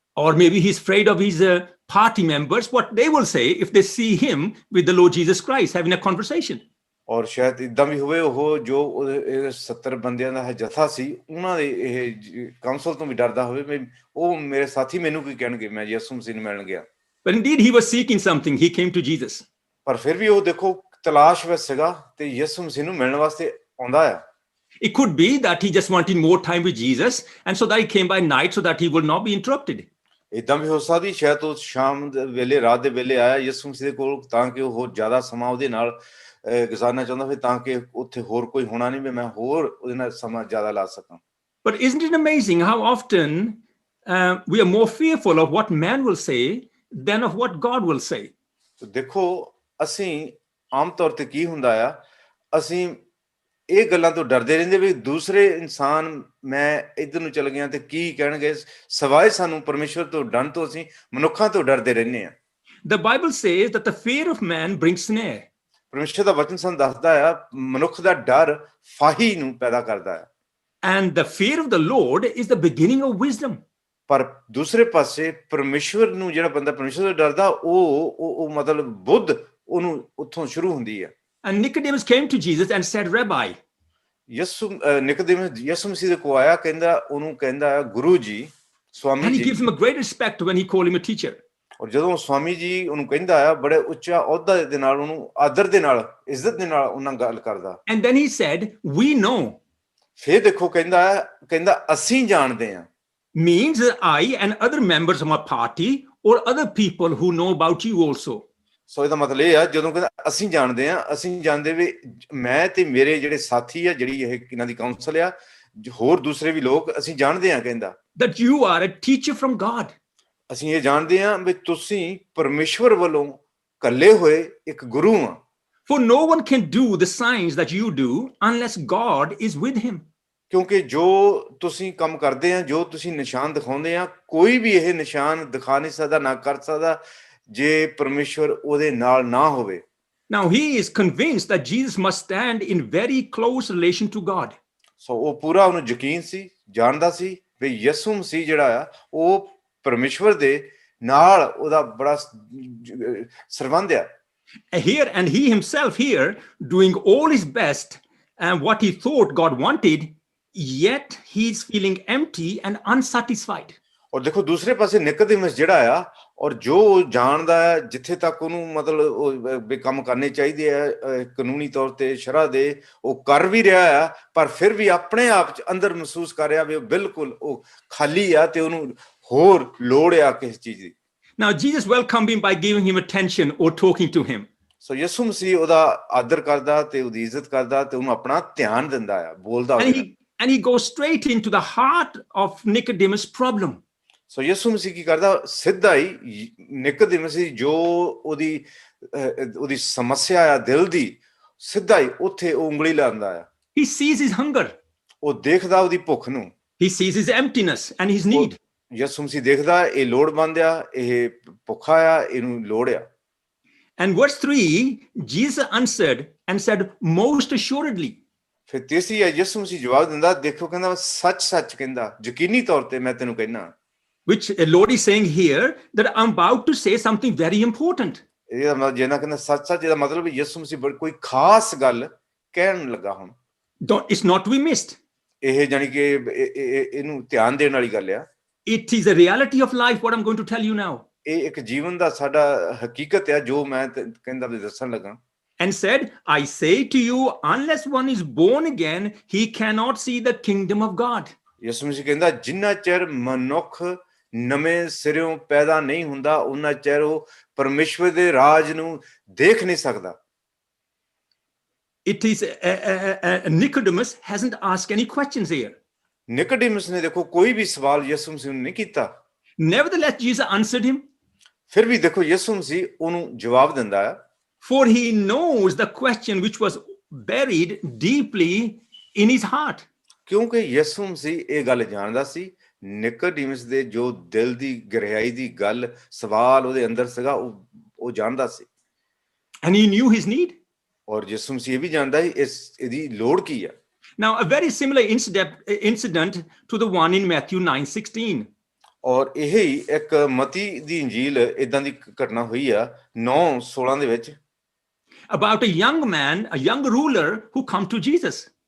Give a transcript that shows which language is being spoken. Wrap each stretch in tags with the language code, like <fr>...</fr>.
<en>Or maybe he's afraid of his party members, what they will say if they see him with the Lord Jesus Christ having a conversation.</en> <pa>ਔਰ ਸ਼ਾਇਦ ਇਦਾਂ ਵੀ ਹੋਵੇ ਉਹ ਜੋ 70 ਬੰਦਿਆਂ ਦਾ ਜਥਾ ਸੀ ਉਹਨਾਂ ਦੇ ਇਹ ਕਾਉਂਸਲ ਤੋਂ ਵੀ ਡਰਦਾ ਹੋਵੇ ਵੀ ਉਹ ਮੇਰੇ ਸਾਥੀ ਮੈਨੂੰ ਕੀ ਕਹਿਣਗੇ ਮੈਂ ਯਿਸੂ ਮਸੀਹ ਨੂੰ ਮਿਲਣ ਗਿਆ।</pa> <en>But indeed he was seeking something. He came to Jesus.</en> <pa>ਪਰ ਫਿਰ ਵੀ ਉਹ ਦੇਖੋ ਤਲਾਸ਼ ਵਿੱਚ ਸੀਗਾ ਤੇ ਯਿਸੂ ਮਸੀਹ ਨੂੰ ਮਿਲਣ ਵਾਸਤੇ ਆਉਂਦਾ ਆ।</pa> <en>It could be that he just wanted more time with Jesus, and so that he came by night so that he would not be interrupted.</en> <pa>ਇਦਾਂ ਵੀ ਹੋ ਸਕਦੀ ਸ਼ਾਇਦ ਉਹ ਸ਼ਾਮ ਦੇ ਵੇਲੇ ਰਾਤ ਦੇ ਵੇਲੇ ਆਇਆ ਯਿਸੂ ਮਸੀਹ ਦੇ ਕੋਲ ਤਾਂ ਕਿ ਉਹ ਹੋਰ ਜ਼ਿਆਦਾ ਸਮਾਂ ਉਹਦੇ ਨਾਲ ਗੁਜ਼ਾਰਨਾ ਚਾਹੁੰਦਾ ਫਿਰ ਤਾਂ ਕਿ ਉੱਥੇ ਹੋਰ ਕੋਈ ਹੋਣਾ ਨਹੀਂ ਵੀ ਮੈਂ ਹੋਰ ਉਹਦੇ ਨਾਲ ਸਮਾਂ ਜ਼ਿਆਦਾ ਲਾ ਸਕਾਂ।</pa> <en>But isn't it amazing how often we are more fearful of what man will say than of what God will say?</en> <pa>ਦੇਖੋ ਅਸੀਂ ਆਮ ਤੌਰ ਤੇ ਕੀ ਹੁੰਦਾ ਆ ਅਸੀਂ ਇਹ ਗੱਲਾਂ ਤੋਂ ਡਰਦੇ ਰਹਿੰਦੇ ਵੀ ਦੂਸਰੇ ਇਨਸਾਨ ਮੈਂ ਇੱਧਰ ਨੂੰ ਚਲ ਗਿਆ ਤੇ ਕੀ ਕਹਿਣਗੇ ਸਿਵਾਏ ਸਾਨੂੰ ਪਰਮੇਸ਼ਵਰ ਤੋਂ ਡਰਨ ਤੋਂ ਅਸੀਂ ਮਨੁੱਖਾਂ ਤੋਂ ਡਰਦੇ ਰਹਿੰਦੇ ਆ।</pa> <en>The Bible says that the fear of man brings snare.</en> <pa>ਪਰਮੇਸ਼ਵਰ ਦਾ ਵਚਨ ਸਾਨੂੰ ਦੱਸਦਾ ਆ ਮਨੁੱਖ ਦਾ ਡਰ ਫਾਹੀ ਨੂੰ ਪੈਦਾ ਕਰਦਾ ਹੈ।</pa> <en>And the fear of the Lord is the beginning of wisdom.</en> <pa>ਪਰ ਦੂਸਰੇ ਪਾਸੇ ਪਰਮੇਸ਼ਵਰ ਨੂੰ ਜਿਹੜਾ ਬੰਦਾ ਪਰਮੇਸ਼ਵਰ ਤੋਂ ਡਰਦਾ ਉਹ ਮਤਲਬ ਬੁੱਧ ਉਹਨੂੰ ਉੱਥੋਂ ਸ਼ੁਰੂ ਹੁੰਦੀ ਹੈ।</pa> <en>And Nicodemus came to Jesus and said, Rabbi.</en> <pa>ਨਿਕੋਦੇਮਸ ਯਿਸੂ ਮਸੀਹ ਦੇ ਕੋਲ ਆਇਆ ਉਹਨੂੰ ਕਹਿੰਦਾ ਗੁਰੂ ਜੀ ਸਵਾਮੀ</pa> <en>And he</en> <pa>ਜੀ</pa> <en>gives him a great respect when he called him a teacher.</en> <pa>ਔਰ ਜਦੋਂ ਸਵਾਮੀ ਜੀ ਉਹਨੂੰ ਕਹਿੰਦਾ ਆ ਬੜੇ ਉੱਚਾ ਅਹੁਦਾ ਦੇ ਨਾਲ ਉਹਨੂੰ ਆਦਰ ਦੇ ਨਾਲ ਇੱਜ਼ਤ ਦੇ ਨਾਲ ਉਹਨਾਂ ਗੱਲ ਕਰਦਾ।</pa> <en>And then he said, we know.</en> <pa>ਫਿਰ ਦੇਖੋ ਕਹਿੰਦਾ ਅਸੀਂ ਜਾਣਦੇ ਹਾਂ।</pa> <en>Means that I and other members of my party or other people who know about you also.</en> <pa>ਸੋ ਇਹਦਾ ਮਤਲਬ ਇਹ ਆ ਜਦੋਂ ਕਹਿੰਦਾ ਅਸੀਂ ਜਾਣਦੇ ਹਾਂ ਅਸੀਂ ਜਾਣਦੇ ਵੀ ਮੈਂ ਤੇ ਮੇਰੇ ਜਿਹੜੇ ਸਾਥੀ ਆ ਜਿਹੜੀ ਇਹ ਇਹਨਾਂ ਦੀ ਕਾਉਂਸਲ ਆ ਹੋਰ ਦੂਸਰੇ ਵੀ ਲੋਕ ਅਸੀਂ ਜਾਣਦੇ ਹਾਂ ਕਹਿੰਦਾ</pa> <en>that you are a teacher from God.</en> <pa>ਅਸੀਂ ਇਹ ਜਾਣਦੇ ਹਾਂ ਵੀ ਤੁਸੀਂ ਪਰਮੇਸ਼ਵਰ ਵੱਲੋਂ ਕੱਲੇ ਹੋਏ ਇੱਕ ਗੁਰੂ ਆ।</pa> <en>For no one can do the signs that you do unless God is with him.</en> <pa>ਕਿਉਂਕਿ ਜੋ ਤੁਸੀਂ ਕੰਮ ਕਰਦੇ ਆ ਜੋ ਤੁਸੀਂ ਨਿਸ਼ਾਨ ਦਿਖਾਉਂਦੇ ਆ ਕੋਈ ਵੀ ਇਹ ਨਿਸ਼ਾਨ ਦਿਖਾ ਨਹੀਂ ਸਕਦਾ ਨਾ ਕਰ ਸਕਦਾ ਜੇ ਪਰਮੇਸ਼ਵਰ ਉਹਦੇ ਨਾਲ ਨਾ ਹੋਵੇ।</pa> <en>Now he is convinced that Jesus must stand in very close relation to God.</en> <pa>ਸੋ ਉਹ ਪੂਰਾ ਉਹਨੂੰ ਯਕੀਨ ਸੀ ਜਾਣਦਾ ਸੀ ਵੀ ਯਿਸੂ ਮਸੀਹ ਜਿਹੜਾ ਆ ਉਹ ਪਰਮੇਸ਼ਵਰ ਦੇ ਨਾਲ ਉਹਦਾ ਬੜਾ ਸੰਬੰਧ ਆ।</pa> <en>Here and he himself here doing all his best and what he thought God wanted, yet he's feeling empty and unsatisfied.</en> <pa>ਔਰ ਦੇਖੋ ਦੂਸਰੇ ਪਾਸੇ ਨਿਕੋਦੇਮਸ ਜਿਹੜਾ ਆ ਔਰ ਜੋ ਜਾਣਦਾ ਹੈ ਜਿੱਥੇ ਤੱਕ ਉਹਨੂੰ ਮਤਲਬ ਉਹ ਕੰਮ ਕਰਨੇ ਚਾਹੀਦੇ ਆ ਕਾਨੂੰਨੀ ਤੌਰ ਤੇ ਸ਼ਰਅ ਦੇ ਉਹ ਕਰ ਵੀ ਰਿਹਾ ਆ ਪਰ ਫਿਰ ਵੀ ਆਪਣੇ ਆਪ ਚ ਅੰਦਰ ਮਹਿਸੂਸ ਕਰ ਰਿਹਾ ਵੀ ਉਹ ਬਿਲਕੁਲ ਉਹ ਖਾਲੀ ਆ ਤੇ ਉਹਨੂੰ ਹੋਰ ਲੋੜ ਆ ਕਿਸੇ ਚੀਜ਼ ਦੀ।</pa> <en>Now Jesus welcomed him by giving him attention or talking to him.</en> <pa>ਸੋ ਯਿਸੂ ਮਸੀਹ ਉਹਦਾ ਆਦਰ ਕਰਦਾ ਤੇ ਉਹਦੀ ਇੱਜ਼ਤ ਕਰਦਾ ਤੇ ਉਹਨੂੰ ਆਪਣਾ ਧਿਆਨ ਦਿੰਦਾ ਆ ਬੋਲਦਾ</pa> <en>And he goes straight into the heart of Nicodemus' problem.</en> <pa>ਸੋ ਯਿਸੂ ਮਸੀਹ ਕੀ ਕਰਦਾ ਸਿੱਧਾ ਹੀ ਨਿਕੋਦੇਮਸ ਦੀ ਜੋ ਉਹਦੀ ਸਮੱਸਿਆ ਆ ਦਿਲ ਦੀ ਸਿੱਧਾ ਹੀ ਉੱਥੇ ਉਹ ਉਂਗਲੀ ਲਾਉਂਦਾ ਆ।</pa> <en>He sees his hunger.</en> <pa>ਉਹ ਦੇਖਦਾ ਉਹਦੀ ਭੁੱਖ ਨੂੰ।</pa> <en>He sees his emptiness and his need.</en> <pa>ਯਿਸੂ ਮਸੀਹ ਦੇਖਦਾ ਇਹ ਲੋੜਵੰਦ ਆ ਇਹ ਭੁੱਖਾ ਆ ਇਹਨੂੰ ਲੋੜ ਆ।</pa> <en>And verse 3, Jesus answered and said, most assuredly.</en> <pa>ਫਿਰ ਤੀਸਰੀ ਹੈ ਯਿਸੂ ਮਸੀਹ ਜਵਾਬ ਦਿੰਦਾ ਦੇਖੋ ਕਹਿੰਦਾ ਸੱਚ ਕਹਿੰਦਾ ਯਕੀਨੀ ਤੌਰ ਤੇ ਮੈਂ ਤੈਨੂੰ ਕਹਿਣਾ।</pa> <en>Which Lord is saying here that I'm about to say something very important.</en> <pa>ਇਹਦਾ ਮਤਲਬ ਜੇ ਨਾ ਕਹਿੰਦਾ ਸੱਚ ਇਹਦਾ ਮਤਲਬ ਯਿਸੂ ਮਸੀਹ ਕੋਈ ਖਾਸ ਗੱਲ ਕਹਿਣ ਲੱਗਾ ਹੁਣ।</pa> <en>It's not to be missed.</en> <pa>ਇਹ ਜਾਨੀ ਕਿ ਇਹਨੂੰ ਧਿਆਨ ਦੇਣ ਵਾਲੀ ਗੱਲ ਆ।</pa> <en>It is a reality of life what I'm going to tell you now.</en> <pa>ਇਹ ਇੱਕ ਜੀਵਨ ਦਾ ਸਾਡਾ ਹਕੀਕਤ ਹੈ ਜੋ ਮੈਂ ਕਹਿੰਦਾ ਵੀ ਦੱਸਣ ਲੱਗਾ।</pa> <en>And said, I say to you, unless one is born again, he cannot see the kingdom of God.</en> <pa>ਯਿਸੂ ਮਸੀਹ ਕਹਿੰਦਾ ਜਿੰਨਾ ਚਿਰ ਮਨੁੱਖ ਨਵੇਂ ਸਿਰਿਓਂ ਪੈਦਾ ਨਹੀਂ ਹੁੰਦਾ ਉਹਨਾਂ ਚਿਰ ਉਹ ਪਰਮੇਸ਼ਵਰ ਦੇ ਰਾਜ ਨੂੰ ਦੇਖ ਨਹੀਂ ਸਕਦਾ।</pa> <en>It is Nicodemus hasn't asked any questions here.</en> <pa>ਨਿਕੋਡੇਮਸ ਨੇ ਦੇਖੋ ਕੋਈ ਵੀ ਸਵਾਲ ਯਿਸੂ ਮਸੀਹ ਨੂੰ ਨਹੀਂ ਕੀਤਾ।</pa> <en>Nevertheless, Jesus answered him.</en> <pa>ਫਿਰ ਵੀ ਦੇਖੋ ਯਿਸੂ ਮਸੀਹ ਉਹਨੂੰ ਜਵਾਬ ਦਿੰਦਾ ਹੈ।</pa> <en>For he knows the question which was buried deeply in his heart.</en> <pa>ਕਿਉਂਕਿ ਯਿਸੂ ਮਸੀਹ ਇਹ ਗੱਲ ਜਾਣਦਾ ਸੀ ਨਿਕੋਡੇਮਸ ਦੇ ਜੋ ਦਿਲ ਦੀ ਗਹਿਰਾਈ ਦੀ ਗੱਲ ਸਵਾਲ ਉਹਦੇ ਅੰਦਰ ਸੀਗਾ ਉਹ ਜਾਣਦਾ ਸੀ।</pa> <en>And he knew his need.</en> <pa>ਔਰ ਯਿਸੂ ਮਸੀਹ ਇਹ ਵੀ ਜਾਣਦਾ ਸੀ ਇਹਦੀ ਲੋੜ ਕੀ ਆ।</pa> <en>Now, a very similar incident to the one in Matthew 9:16.</en> <pa>ਔਰ ਇਹ ਹੀ ਇੱਕ ਮਤੀ ਦੀ ਇੰਜੀਲ ਇਦਾਂ ਦੀ ਘਟਨਾ ਹੋਈ ਆ 9:16 ਦੇ ਵਿੱਚ</pa> <en>About a young man, a young ruler who come to Jesus.</en>